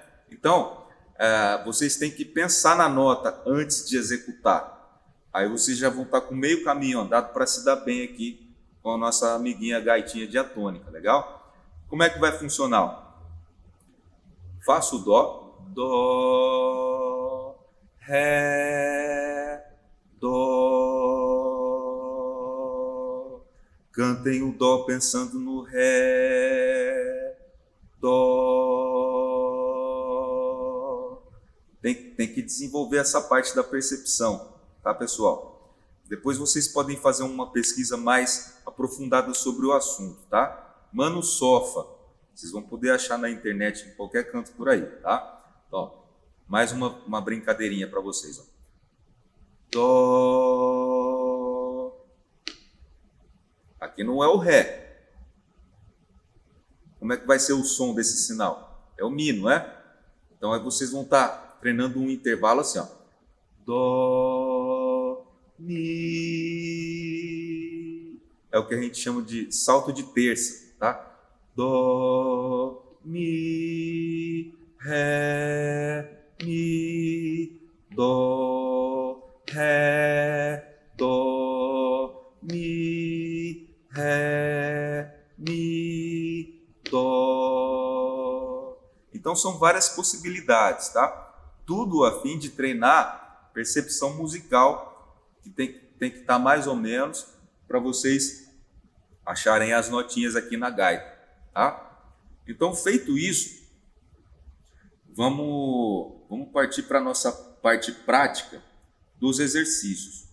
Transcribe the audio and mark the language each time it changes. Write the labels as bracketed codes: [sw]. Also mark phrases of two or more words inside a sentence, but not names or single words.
[pt] Então, vocês têm que pensar na nota antes de executar. Aí vocês já vão estar com meio caminho andado para se dar bem aqui com a nossa amiguinha gaitinha diatônica, legal? Como é que vai funcionar? Faço o dó, dó, ré, dó. Cantem o dó pensando no ré, dó. Tem que desenvolver essa parte da percepção, tá, pessoal? Depois vocês podem fazer uma pesquisa mais aprofundada sobre o assunto, tá? Mano Sofa. Vocês vão poder achar na internet, em qualquer canto por aí, tá? Então, mais uma brincadeirinha para vocês. Ó. Dó. Aqui não é o Ré. Como é que vai ser o som desse sinal? É o Mi, não é? Então, aí vocês vão estar treinando um intervalo assim, ó. Dó, Mi. É o que a gente chama de salto de terça, tá? Dó, Mi, Ré, Mi, Dó, Ré, Dó, Mi, Ré, Mi, Dó. Então são várias possibilidades, tá? Tudo a fim de treinar percepção musical, que tem que estar mais ou menos para vocês acharem as notinhas aqui na gaita. Tá? Então, feito isso, vamos partir para a nossa parte prática dos exercícios.